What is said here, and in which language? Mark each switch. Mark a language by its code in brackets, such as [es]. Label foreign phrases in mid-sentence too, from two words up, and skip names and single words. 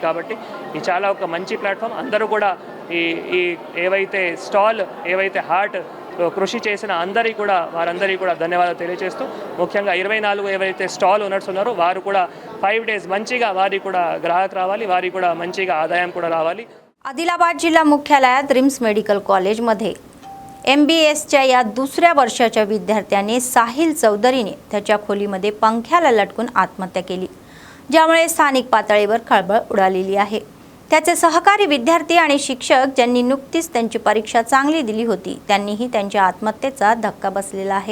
[te] కాబట్టి ఇది చాలా ఒక మంచి ప్లాట్ఫామ్. అందరూ కూడా ఈ ఏవైతే స్టాల్ ఏవైతే హార్ట్ కృషి చేసిన వారందరికీ కూడా ధన్యవాదాలు తెలియజేస్తూ ముఖ్యంగా 24 ఎవరైతే [en] stall owners [te] ఉన్నారో వారు కూడా 5 days మంచిగా వారికి కూడా గ్రాహక్ రావాలి, వారికి కూడా మంచిగా ఆదాయం కూడా రావాలి. [mr] आदिलाबाद जिल्हा मुख्यालयात रिम्स मेडिकल कॉलेजमध्ये MBSच्या या दुसऱ्या वर्षाच्या विद्यार्थ्याने साहिल चौधरीने त्याच्या खोलीमध्ये पंख्याला लटकून आत्महत्या केली, ज्यामुळे स्थानिक पातळीवर खळबळ उडालेली आहे. त्याचे सहकारी विद्यार्थी आणि शिक्षक ज्यांनी नुकतीच त्यांची परीक्षा चांगली दिली होती त्यांनीही त्यांच्या आत्महत्येचा धक्का बसलेला आहे.